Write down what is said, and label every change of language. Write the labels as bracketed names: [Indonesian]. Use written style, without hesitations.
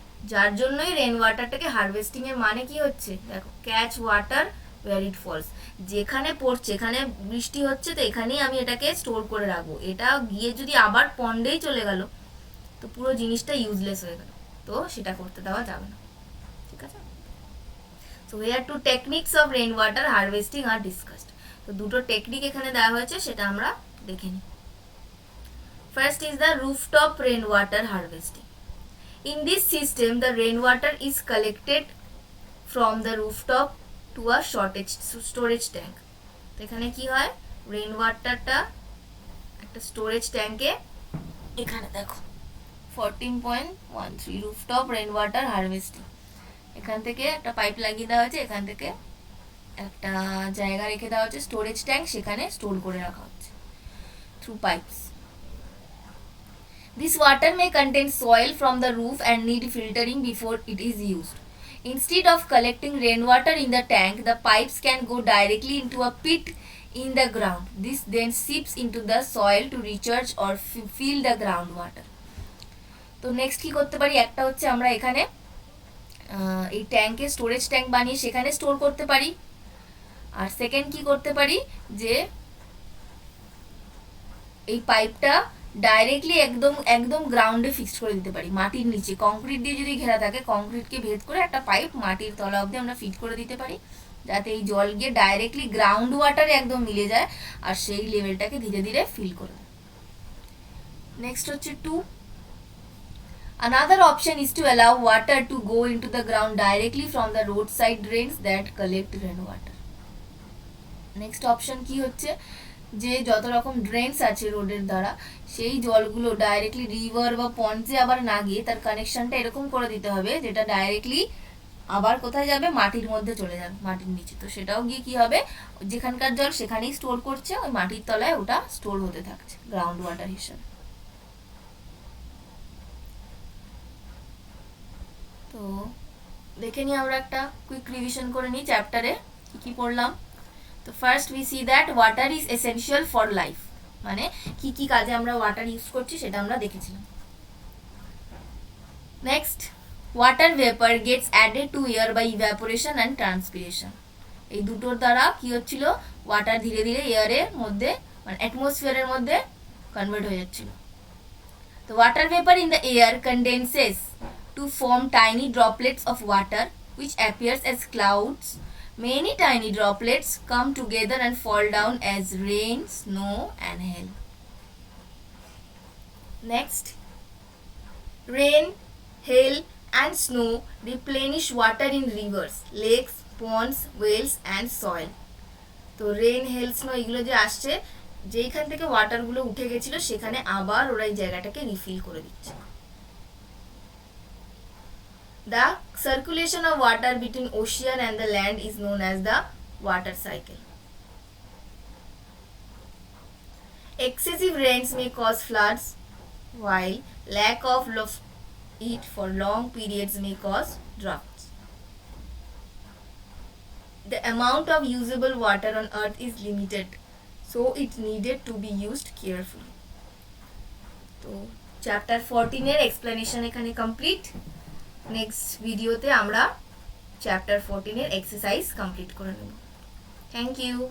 [Bangla] যার জন্যই rain ওয়াটারটাকে harvesting এর মানে কি হচ্ছে, দেখো, [English] catch water where it falls, [Bangla] যেখানে পড়ছে, এখানে বৃষ্টি হচ্ছে, তো এখানেই আমি এটাকে স্টোর করে রাখবো, এটা গিয়ে যদি আবার পন্ডেই চলে গেল তো পুরো জিনিসটা ইউজলেস হয়ে গেল, তো সেটা করতে দেওয়া যাবে না, ঠিক আছে। [English] So here two techniques of rain water harvesting are discussed. [Bangla] তো দুটো টেকনিক এখানে দেওয়া হয়েছে, সেটা আমরা দেখে নিই। [English] First is the rooftop rain water harvesting. In this system, the rainwater is collected from the rooftop to a storage tank. [Bangla] তো এখানে কি হয়, রেন ওয়াটারটা একটা স্টোরেজ ট্যাঙ্কে, এখানে দেখো 14.13 রুফটপ রেন ওয়াটার হারভেস্টিং, এখান থেকে একটা পাইপ লাগিয়ে দেওয়া হয়েছে, এখান থেকে একটা জায়গা রেখে দেওয়া হচ্ছে স্টোরেজ ট্যাঙ্ক, সেখানে স্টোর করে রাখা হচ্ছে through pipes. [English] This water may contain soil from the roof and need filtering before it is used. Instead of collecting rainwater in the tank, the pipes can go directly into a pit in the ground. This then seeps into the soil to recharge or fill the groundwater. [Bangla] তো next কি করতে পারি, একটা হচ্ছে আমরা এখানে এই ট্যাঙ্কে স্টোরেজ ট্যাঙ্ক বানিয়ে সেখানে স্টোর করতে পারি, আর সেকেন্ড কি করতে পারি, যে এই পাইপটা ডাইরেক্টলি একদম একদম গ্রাউন্ডে ফিক্সড করে দিতে পারি, মাটির নিচে, কংক্রিট দিয়ে যদি ঘেরা থাকে, কংক্রিটকে ভেদ করে একটা পাইপ মাটির তলা অবধি আমরা ফিট করে দিতে পারি, যাতে এই জল গিয়ে ডাইরেক্টলি গ্রাউন্ড ওয়াটারে একদম মিলে যায় আর সেই লেভেলটাকে ধীরে ধীরে ফিল করে দেয়। নেক্সট হচ্ছে [English] 2, another option is to allow water to go into the ground directly from the roadside drains that collect rainwater. [Bangla] Next option কি হচ্ছে, যে যত রকম ড্রেনস আছে রোডের দ্বারা, সেই জলগুলো ডাইরেক্টলি রিভার বা পন্ডে আবার না গিয়ে তার কানেকশনটা এরকম করে দিতে হবে, যেটা ডাইরেক্টলি আবার কোথায় যাবে, মাটির মধ্যে চলে যাবে, মাটির নিচে। তো সেটাও গিয়ে কি হবে, যেখানকার জল সেখানেই স্টোর করছে, ওই মাটির তলায় ওটা স্টোর হতে থাকছে গ্রাউন্ড ওয়াটার হিসেবে। তো দেখে নিই আমরা একটা কুইক রিভিশন করে নিই চ্যাপ্টারে কি পড়লাম। তো [English] first we see that water is essential for life, [Bangla] মানে কি কাজে আমরা ওয়াটার ইউজ করছি সেটা আমরা দেখেছিলাম। [English] Next, water vapour gets added to air by evaporation and transpiration. [Bangla] এই দুটোর দ্বারা কি হচ্ছিল, ওয়াটার ধীরে ধীরে এয়ারের মধ্যে মানে অ্যাটমসফিয়ারের মধ্যে কনভার্ট হয়ে যাচ্ছিল। [English] The water vapor in the air condenses to form tiny droplets of water which appears as clouds. Many tiny droplets come together and fall down as rain, snow and hail. Next, rain, hail and snow replenish water in rivers, lakes, ponds, wells and soil. [Bangla] তো rain, হেল, snow এগুলো যে আসছে, যেইখান থেকে ওয়াটারগুলো উঠে গেছিল সেখানে আবার ওরা এই জায়গাটাকে রিফিল করে দিচ্ছে। [English] The circulation of water between ocean and the land is known as the water cycle. Excessive rains may cause floods while lack of it for long periods may cause droughts. The amount of usable water on earth is limited, so it needed to be used carefully. [Bangla] তো chapter 14 এর explanation এখানে complete. Next ভিডিওতে আমরা chapter 14 এর exercise complete করে নেব। Thank you.